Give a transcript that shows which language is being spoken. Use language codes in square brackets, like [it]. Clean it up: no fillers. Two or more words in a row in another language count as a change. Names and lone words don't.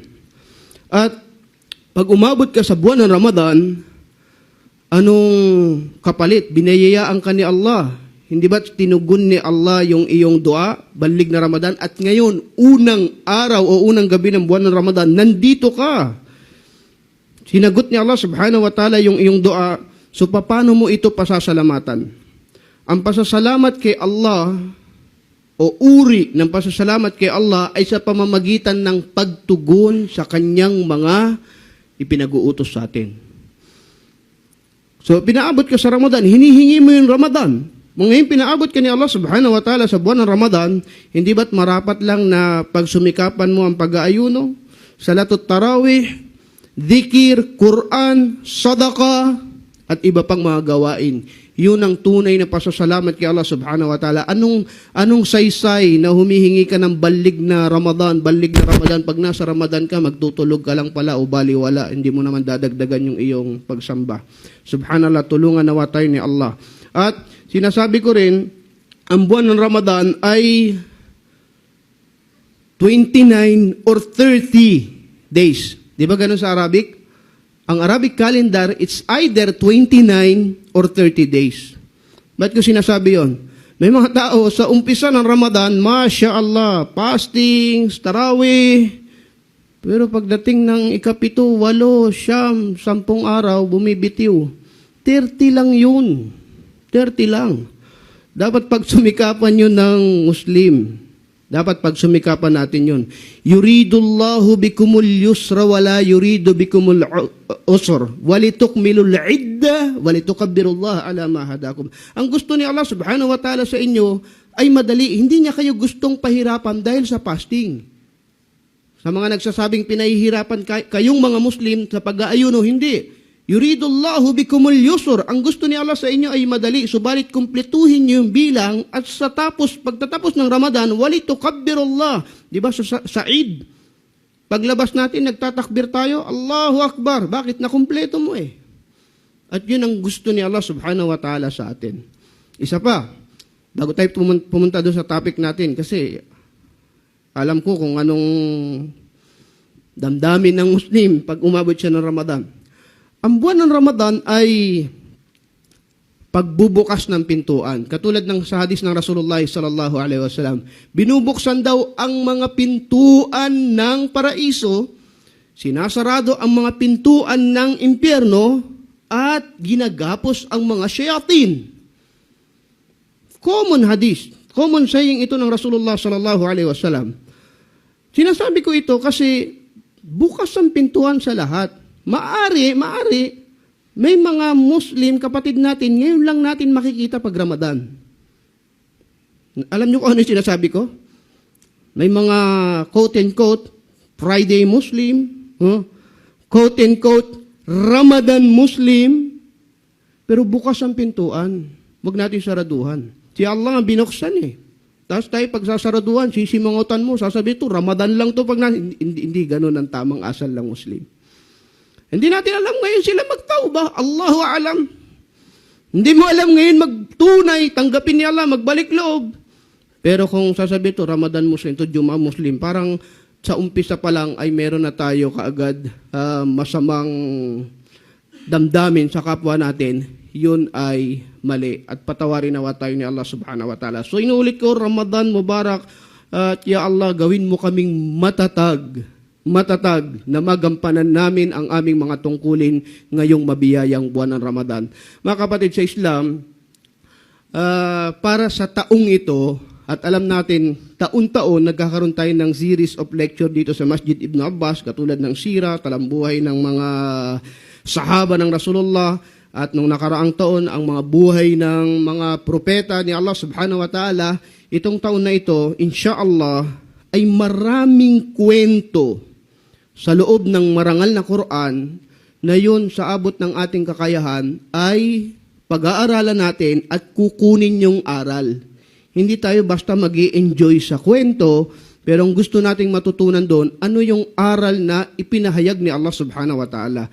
[tl] At pag umabot ka sa buwan ng Ramadan, anong kapalit? Binayayaan ka ni Allah. Hindi ba tinugon ni Allah yung iyong dua, balig na Ramadan? At ngayon, unang araw o unang gabi ng buwan ng Ramadan, nandito ka. Sinagot ni Allah [ar] سبحانه وتعالى [tl] yung iyong dua. So, paano mo ito pasasalamatan? Ang pasasalamat kay Allah o uri ng pasasalamat kay Allah ay sa pamamagitan ng pagtugon sa kanyang mga ipinag-uutos sa atin. So, pinaabot ka sa Ramadan, hinihingi mo yung Ramadan. Ngayon, pinaabot ka ni Allah [ar] سبحانه وتعالى [tl] sa buwan ng Ramadan, hindi ba't marapat lang na pagsumikapan mo ang pag-aayuno, [ar] صلاة التراويح, [tl] dhikir, Quran, sadaqah, at iba pang mga gawain. Yun ang tunay na pasasalamat kay Allah [ar] سبحانه وتعالى. [tl] Anong saysay na humihingi ka ng balig na Ramadan? Pag nasa Ramadan ka, magtutulog ka lang pala o baliwala. Hindi mo naman dadagdagan yung iyong pagsamba. Subhanallah, [ar] tulungan nawa tayo ni Allah. [tl] At sinasabi ko rin, ang buwan ng Ramadan ay [en] 29 or 30 days. [tl] Di ba ganun sa Arabic? [en] Ang Arabic calendar, it's either 29 or 30 days. [tl] Ba't ko sinasabi yon? May mga tao sa umpisa ng Ramadan, [ar] ما شاء الله, [tl] fasting, tarawih. Pero pagdating ng ikapito, 8, 9, 10 araw, bumibitiw. 30 lang yun. 30 lang. Dapat pagsumikapan yun ng Muslim. Dapat pagsumikapan natin yun. [ar] يريد الله بكم اليسر ولا يريد بكم العسر. ولتكملوا العدة ولتكبروا الله على ما هداكم. [tl] Ang gusto ni Allah [ar] سبحانه وتعالى [tl] sa inyo ay madali. Hindi niya kayo gustong pahirapan dahil sa fasting. Sa mga nagsasabing pinahihirapan kayong mga Muslim sa pag-aayuno, hindi. [ar] يريد الله بكم اليسر. [tl] Ang gusto ni Allah sa inyo ay madali, subalit kumpletuhin niyo yung bilang at pagtatapos ng Ramadan, walitukabbirullah. Di ba sa Eid? Paglabas natin, nagtatakbir tayo, [ar] الله أكبر. [tl] Bakit? Nakumpleto mo eh. At yun ang gusto ni Allah [ar] سبحانه وتعالى [tl] sa atin. Isa pa, bago tayo pumunta doon sa topic natin, kasi alam ko kung anong damdamin ng Muslim pag umabot siya ng Ramadan. Ang buwan ng Ramadan ay pagbubukas ng pintuan. Katulad ng sa hadis ng Rasulullah [ar] صلى الله عليه وسلم, [tl] binubuksan daw ang mga pintuan ng paraiso, sinasarado ang mga pintuan ng impyerno, at ginagapos ang mga shayatin. Common hadis, [en] common saying [tl] ito ng Rasulullah [ar] صلى الله عليه وسلم. [tl] Sinasabi ko ito kasi bukas ang pintuan sa lahat. Maari, may mga Muslim, kapatid natin, ngayon lang natin makikita pag Ramadan. Alam niyo kung ano yung sinasabi ko? May mga [en] quote-and-quote, Friday Muslim, quote-and-quote, Ramadan Muslim, [tl] pero bukas ang pintuan. Huwag natin saraduhan. Si Allah ang binuksan eh. Tapos tayo pagsasaraduhan, sisimangutan mo, sasabi ito, Ramadan lang to pag hindi ganun ang tamang asal ng Muslim. Hindi natin alam ngayon sila magtauba. [ar] الله أعلم. [tl] Hindi mo alam ngayon magtunay, tanggapin ni Allah, magbalik loob. Pero kung sasabi ito, [en] Ramadan Muslim, [tl] ito [en] Juma Muslim, [tl] parang sa umpisa pa lang ay meron na tayo kaagad masamang damdamin sa kapwa natin, yun ay mali. At patawarin nawa tayo ni Allah [ar] سبحانه وتعالى. [tl] So inuulit ko, [ar] رمضان مبارك, [tl] at [ar] يا الله, [tl] gawin mo kaming matatag na magampanan namin ang aming mga tungkulin ngayong mabiyayang buwan ng Ramadan. Mga kapatid sa Islam, para sa taong ito, at alam natin, taon-taon, nagkakaroon tayo ng [en] series of lecture [tl] dito sa Masjid Ibn Abbas, katulad ng sira, talambuhay ng mga sahaba ng Rasulullah, at nung nakaraang taon, ang mga buhay ng mga propeta ni Allah [ar] سبحانه وتعالى. [tl] Itong taon na ito, insyaallah, ay maraming kwento sa loob ng marangal na Quran na yun sa abot ng ating kakayahan ay pag-aaralan natin at kukunin yung aral. Hindi tayo basta mag-i-enjoy sa kwento, pero ang gusto nating matutunan doon, ano yung aral na ipinahayag ni Allah [ar] سبحانه وتعالى.